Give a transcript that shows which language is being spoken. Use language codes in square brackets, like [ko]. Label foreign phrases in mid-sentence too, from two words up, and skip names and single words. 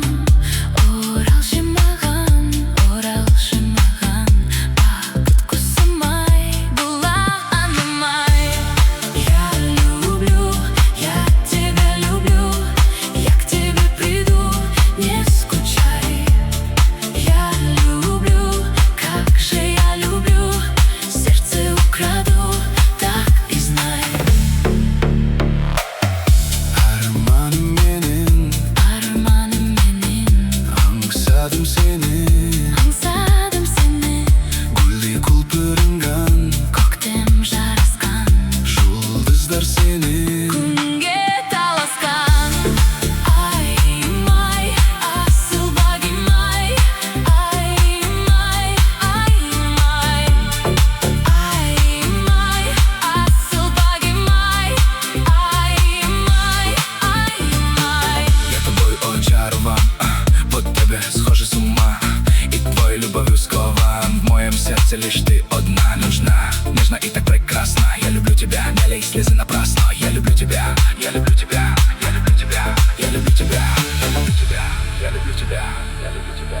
[kk] Оралшы маған, бақыт құсым ай, була анымай. [ru] Я люблю, я тебя люблю, я к тебе приду, не скучай. Я люблю, как же я люблю, сердце украду, так и знай. [kk] Арманым менің, аңсадым сені, гүлдей құлпырынған, Көктем жарасқан, жұлдыздар сені күнге таласқан. Ай-май, асыл бағим-ай, ай-май, ай-май. Ай-май, асыл бағим-ай, ай-май, ай-май. [ru] Я тобой очарован, по тебе схожу с ума, и твоей любовью скован, в моем сердце лишь ты одна. Нужна, нежно и так прекрасно, я люблю тебя, не лей слезы напрасно. Я люблю тебя, я люблю тебя, я люблю тебя, я люблю тебя, я люблю тебя, я люблю тебя, я люблю тебя.